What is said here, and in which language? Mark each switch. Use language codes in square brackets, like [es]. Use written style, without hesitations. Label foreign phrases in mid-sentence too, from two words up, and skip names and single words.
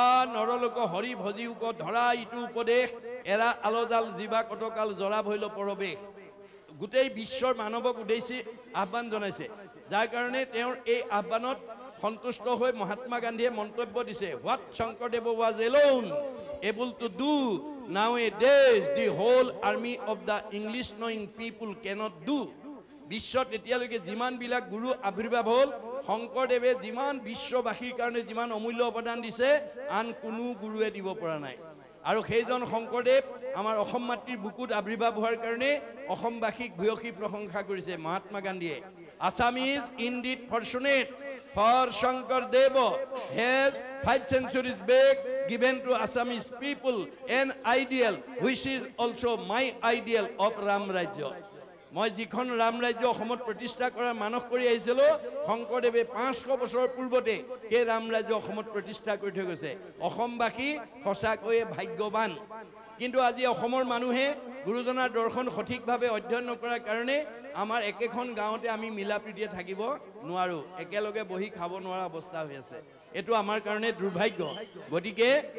[as] নৰলোক হৰি ভজি উক ধৰা ইটো উপদেশ এৰা আলজাল জীৱা কটকাল জৰা ভৈল পৰৱেশ গোটেই বিশ্বৰ মানৱক উদ্দেশ্যি আহ্বান জনাইছে যাৰ কাৰণে তেওঁৰ এই আহ্বানত সন্তুষ্ট হৈ মহাত্মা গান্ধীয়ে মন্তব্য দিছে [en] what Shankardev was alone able to do nowadays the whole army of the English knowing people cannot do [as] বিশ্বত এতিয়ালৈকে যিমানবিলাক গুৰু আৱিৰ্ভাৱ হ'ল শংকৰদেৱে যিমান বিশ্ববাসীৰ কাৰণে যিমান অমূল্য অৱদান দিছে আন কোনো গুৰুৱে দিব পৰা নাই আৰু সেইজন শংকৰদেৱ আমাৰ অসম মাতৃৰ বুকুত আৱিৰ্ভাৱ হোৱাৰ কাৰণে অসমবাসীক ভূয়সী প্ৰশংসা কৰিছে মহাত্মা গান্ধীয়ে [en] Assam is indeed fortunate for Shankardev has 5 centuries back given to Assamese people an ideal which is also my ideal of Ram Rajya. [as] মই যিখন ৰাম ৰাজ্য অসমত প্ৰতিষ্ঠা কৰাৰ মানস কৰি আহিছিল শংকৰদেৱে 500 বছৰ পূৰ্বতে এই ৰাম ৰাজ্য অসমত প্ৰতিষ্ঠা কৰি থৈ গৈছে অসমবাসী সঁচাকৈয়ে ভাগ্যৱান কিন্তু আজি অসমৰ মানুহে গুৰুজনাৰ দৰ্শন সঠিকভাৱে অধ্যয়ন নকৰাৰ কাৰণে আমাৰ একেখন গাঁৱতে আমি মিলাপ্ৰীতিৰে থাকিব নোৱাৰো একেলগে বহি খাব নোৱাৰা অৱস্থা হৈ আছে এটো আমাৰ কাৰণে দুৰ্ভাগ্য গতিকে